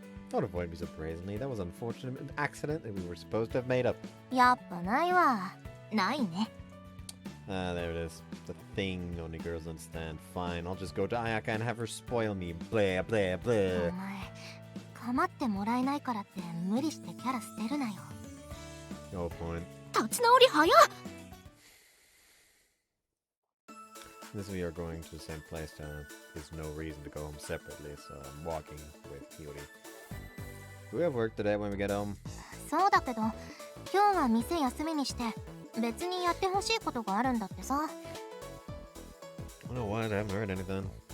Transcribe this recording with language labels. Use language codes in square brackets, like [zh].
[en] Don't avoid me so brazenly. That was an unfortunate accident that we were supposed to have made up. [ja] やっぱないわ。ないね。 [en] Ah, there it is. The thing only girls understand. Fine, I'll just go to Ayaka and have her spoil me. Blah, blah, [ja] お [en] blah. [ja] 前、構ってもらえないからって無理してキャラ捨てるなよ。 [en] No point. [ja] 立ち直り早っ。 [en] Since we are going to the same place, there's no reason to go home separately, so I'm walking with Hiyori. Do we have work today when we get home? そうだけど、今日は店休みにして別にやってほしいことがあるんだってさ。 I don't know what, I haven't heard anything.